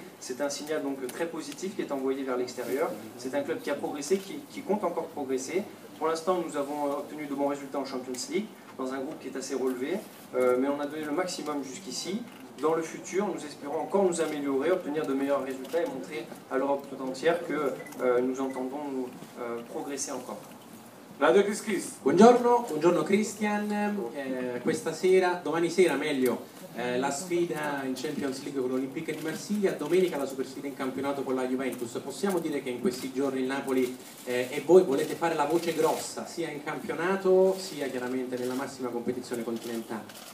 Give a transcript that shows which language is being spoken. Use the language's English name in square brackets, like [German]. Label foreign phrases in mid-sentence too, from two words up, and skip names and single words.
[French] C'est un signal donc très positif qui est envoyé vers l'extérieur. C'est un club qui a progressé, qui compte encore progresser. Pour l'instant, nous avons obtenu de bons résultats en Champions League, dans un groupe qui est assez relevé, mais on a donné le maximum jusqu'ici. Dans le futur, nous espérons encore nous améliorer, obtenir de meilleurs résultats et montrer à l'Europe tout entière que nous entendons nous progresser encore. [Italian] Radio Kiss Kiss. Buongiorno Christian, domani sera meglio, la sfida in Champions League con l'Olympique di Marsiglia, domenica la super sfida in campionato con la Juventus. Possiamo dire che in questi giorni il Napoli e voi volete fare la voce grossa sia in campionato sia chiaramente nella massima competizione continentale?